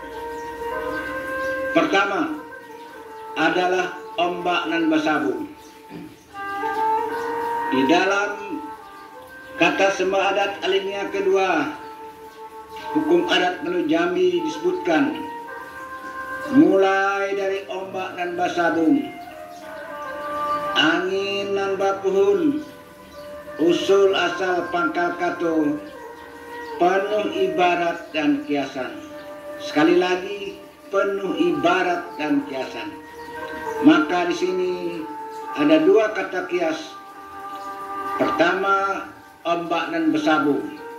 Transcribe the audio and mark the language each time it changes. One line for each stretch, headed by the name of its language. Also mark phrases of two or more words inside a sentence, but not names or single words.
Indonesian: Pertama adalah
Minangkabau: ombak nan basabung.
Indonesian: Di dalam kata sema adat alinea kedua hukum adat Penujami disebutkan, mulai dari
Minangkabau: ombak nan basabung, angin nan bapuhun,
Indonesian: usul asal pangkal kato, penuh ibarat dan kiasan. Sekali lagi, penuh ibarat dan kiasan. Maka di sini ada dua kata kias. Pertama, ombak dan bersabung.